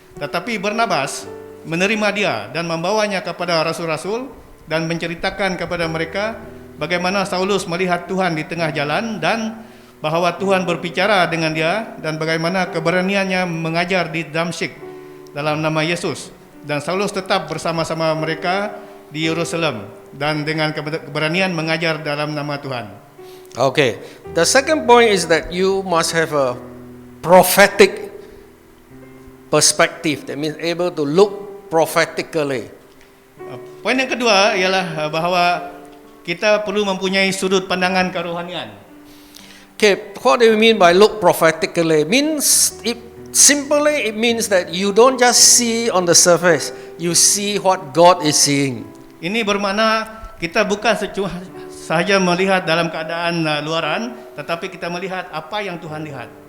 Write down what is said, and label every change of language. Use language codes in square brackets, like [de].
[ms] Tetapi Barnabas menerima dia dan membawanya kepada rasul-rasul dan menceritakan kepada mereka bagaimana Saulus melihat Tuhan di tengah jalan dan bahwa Tuhan berbicara dengan dia dan bagaimana keberaniannya mengajar di Damsyik dalam nama Yesus. Dan Saulus tetap bersama-sama mereka di Yerusalem dan dengan keberanian mengajar dalam nama Tuhan. [en] Okay. The second point is that you must have a prophetic perspective. That means able to look prophetically. [ms] Poin yang kedua ialah bahwa kita perlu mempunyai sudut pandangan kerohanian. [en] Okay, what do you mean by look prophetically? Simply it means that you don't just see on the surface, you see what God is seeing. [ms] Ini bermakna kita bukan sahaja melihat dalam keadaan luaran, tetapi kita melihat apa yang Tuhan lihat.